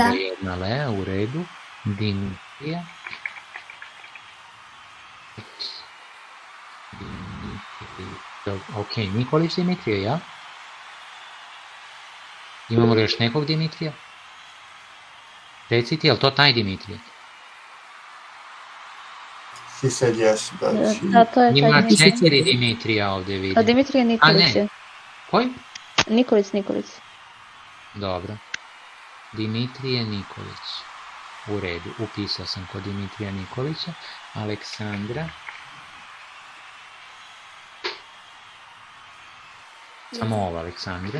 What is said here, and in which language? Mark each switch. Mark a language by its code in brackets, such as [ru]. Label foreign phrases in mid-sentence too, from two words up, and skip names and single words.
[sr] Jedna Lea, u redu. Dimitrija. Ok, Nikolić Dimitrija, ja? Imamo li još nekog Dimitrija? Recite, je li to taj Dimitrija? [en] She said yes, but [sr] Da, to je taj Ima Dimitrij. 4 Dimitrija ovde vidim. A Dimitrije Nikolić je. Koji? Nikolić. Dobro. Dimitrije Nikolić. U redu, upisao sam kod Dimitrija Nikolića. Aleksandra. Samo ovo, Aleksandra.